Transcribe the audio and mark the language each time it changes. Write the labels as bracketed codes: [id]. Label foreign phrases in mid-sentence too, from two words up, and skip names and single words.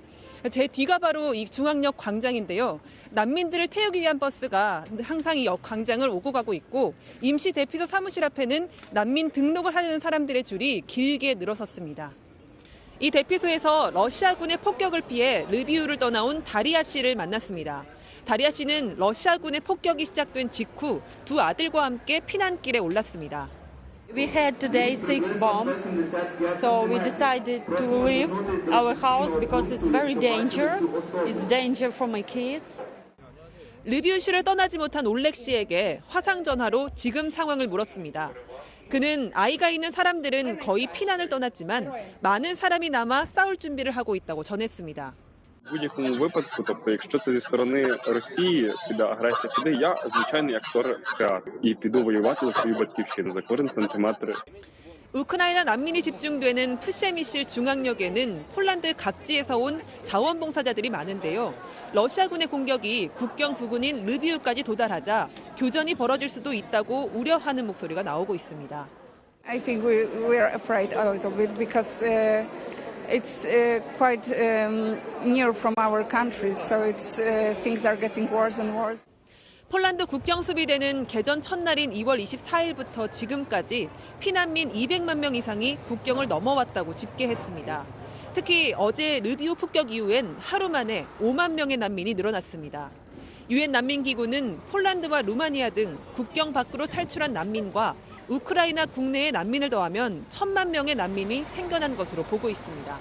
[ko] 제 뒤가 바로 이 중앙역 광장인데요. 난민들을 태우기 위한 버스가 항상 이 역 광장을 오고 가고 있고 임시 대피소 사무실 앞에는 난민 등록을 하려는 사람들의 줄이 길게 늘어섰습니다. 이 대피소에서 러시아군의 폭격을 피해 르비우를 떠나온 다리아 씨를 만났습니다. 다리아 씨는 러시아군의 폭격이 시작된 직후 두 아들과 함께 피난길에 올랐습니다. [en] We had today 6 bombs, so we decided to leave our house because it's very dangerous. It's danger for my kids. [ko] 르비우시를 떠나지 못한 올렉 씨에게 화상 전화로 지금 상황을 물었습니다. 그는 아이가 있는 사람들은 거의 피난을 떠났지만 많은 사람이 남아 싸울 준비를 하고 있다고 전했습니다. [uk] В будь-якому випадку, тобто, якщо це зі сторони Росії піде агресія сюди, я звичайний актор театру і піду воювати за свою батьківщину, за кожен сантиметр. [ko] 우크라이나 난민이 집중되는 프셰미실 중앙역에는 폴란드 각지에서 온 자원봉사자들이 많은데요. 러시아군의 공격이 국경 부근인 르비우까지 도달하자 교전이 벌어질 수도 있다고 우려하는 목소리가 나오고 있습니다. [en] I think we're afraid a little bit because it's quite near from our country, so things are getting worse and worse. [ko] 폴란드 국경 수비대는 개전 첫날인 2월 24일부터 지금까지 피난민 200만 명 이상이 국경을 넘어왔다고 집계했습니다. 특히 어제 르비우 폭격 이후엔 하루 만에 5만 명의 난민이 늘어났습니다. 유엔 난민기구는 폴란드와 루마니아 등 국경 밖으로 탈출한 난민과 우크라이나 국내의 난민을 더하면 1,000만 명의 난민이 생겨난 것으로 보고 있습니다.